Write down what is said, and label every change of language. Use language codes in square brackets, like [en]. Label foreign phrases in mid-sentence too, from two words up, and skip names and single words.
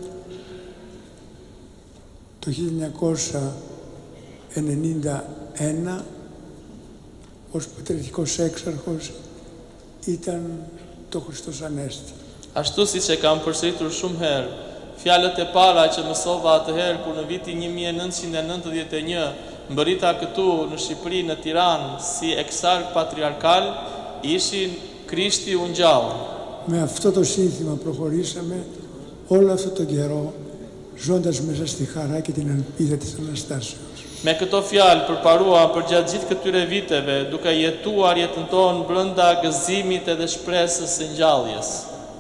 [el] το 1991 ως πατριαρχικός έξαρχος ήταν το Χριστός Ανέστη. [sq] Ashtu siç e kam përsëritur shumë herë, fjalët e para që mësova atëherë kur në vitin 1991 mbërrita këtu në Shqipëri, në Tiranë, si eksark patriarkal, ishin Krishti u ngjall. [el] Με αυτό το σύνθημα προχωρήσαμε όλο αυτό τον καιρό, ζώντας μέσα στη χαρά και την ελπίδα της Αναστάσεως. [sq] Me këto fjalë përparuam për gjatë gjithë këtyre viteve, duke jetuar jetën tonë brenda gëzimit edhe shpresës së ngjalljes.